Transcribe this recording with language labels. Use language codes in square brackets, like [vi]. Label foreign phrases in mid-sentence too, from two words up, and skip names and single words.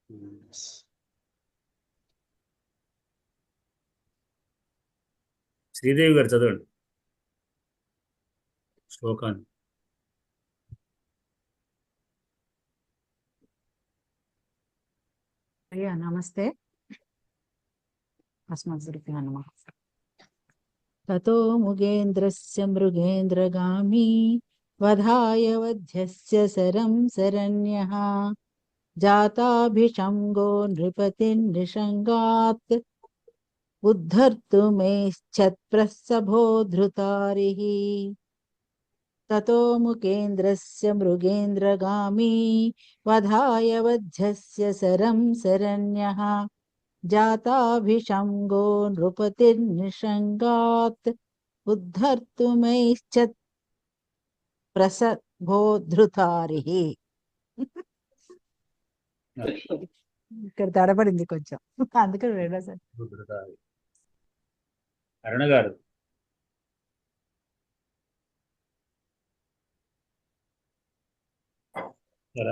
[te] శ్రీదేవి గారు చదవండి శ్లోకాన్ని. అయ్యా నమస్తే. [sa] अस्मद्गुरुभ्यो नमः. ततो मुगेन्द्रस्य मृगेन्द्रगामी वधाय वध्यस्य शरं शरण्यः जाताभिषङ्गो नृपतिर्निषङ्गात् उद्धर्तुमेच्छत्प्रसभोद्धृतारिः. ततो मुकेन्द्रस्य मृगेन्द्रगामी वधाय वध्यस्य शरं शरण्यः जाताभिषङ्गो नृपतिर्निषङ्गात् उद्धर्तुमैच्छत् ప్రసభోధృతారిః. [te] ఇక్కడ తడబడింది కొంచెం, అందుకని రెండోసారి. ఉద్ధృతారి. అరుణ గారు ఎలా?